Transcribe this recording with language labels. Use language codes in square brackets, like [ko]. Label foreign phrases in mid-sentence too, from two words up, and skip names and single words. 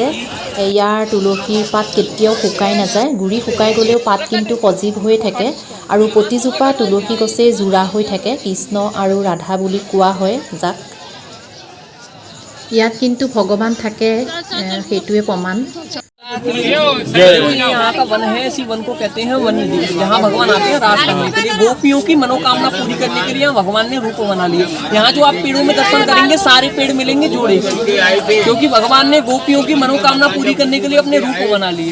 [as] ইয়াৰ তুলসীৰ পাত কেতিয়াও শুকাই নাযায়। গুৰি শুকাই গ'লেও পাত কিন্তু সজীৱ হৈ থাকে, আৰু প্ৰতিজোপা তুলসী গছেই যোৰা হৈ থাকে। কৃষ্ণ আৰু ৰাধা বুলি কোৱা হয় যাক। ইয়াত কিন্তু ভগৱান থাকে, সেইটোৱে প্ৰমাণ। [hi] यहाँ का वन है, इसी वन को कहते हैं वन निधि, जहाँ भगवान आते हैं रास करने के लिए। गोपियों की मनोकामना पूरी करने के लिए यहाँ भगवान ने रूप बना लिया। यहाँ जो आप पेड़ों में दर्शन करेंगे, सारे पेड़ मिलेंगे जोड़े, क्योंकि भगवान ने गोपियों की मनोकामना पूरी करने के लिए अपने रूप बना लिए।